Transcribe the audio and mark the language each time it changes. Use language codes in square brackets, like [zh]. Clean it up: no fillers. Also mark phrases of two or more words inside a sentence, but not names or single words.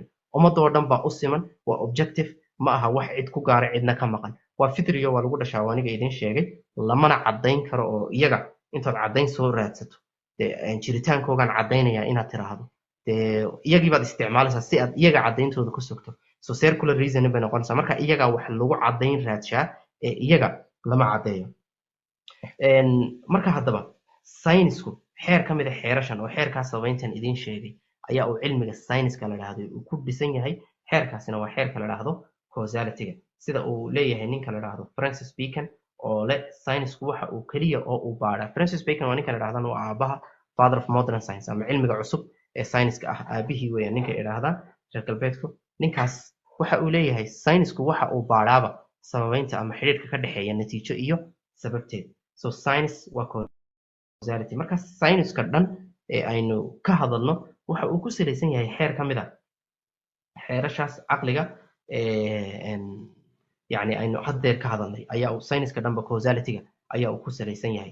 [so] ummadoo dhan baa u siman, waa objective, ma aha wax cid ku gaara cidna ka maqan. waa fitriyo waa lagu dhashaa waa aniga idin sheegay, lamana caddayn karo oo iyaga intaad caddayn soo raadsato dee jiritaankoogaan caddaynayaa inaad tiraahdo dee iyagii baad isticmaalaysaa si aad iyaga caddayntooda ku sugto. [en] so circular reasoning [so] bay noqonaysaa. marka iyagaa wax lagu caddayn raadshaa ee iyaga lama caddeeyo. marka haddaba saynisku xeer ka mid ah xeerashan oo xeerkaa sababeyntan idin sheegay ayaa uu cilmiga sayniska la dhahdo uu ku dhisan yahay. xeerkaasina waa xeerka la dhahdo causality-ga sida uu leeyahay ninka la dhahdo Francis Bacon oo leh saynisku waxa uu keliya oo uu baadhaa. Francis Bacon waa ninka la dhahdan waa aabaha [en] father of modern science [so] ama cilmiga cusub ee sayniska ah aabihii weeyaan ninka idhaahdaa reer galbeedku. ninkaas waxa uu leeyahay saynisku waxa uu baadhaaba sababeynta ama xidhiidhka ka dhexeeya natiijo iyo sababteed. [en] so science [so] waa causality. marka sayniska dhan ee aynu ka hadalno waxa uu ku salaysan yahay xeer ka mid ah xeerashaas caqliga yani aynu haddeer ka hadalnay ayaa uu sayniska dhanba causality-ga ayaa uu ku salaysan yahay.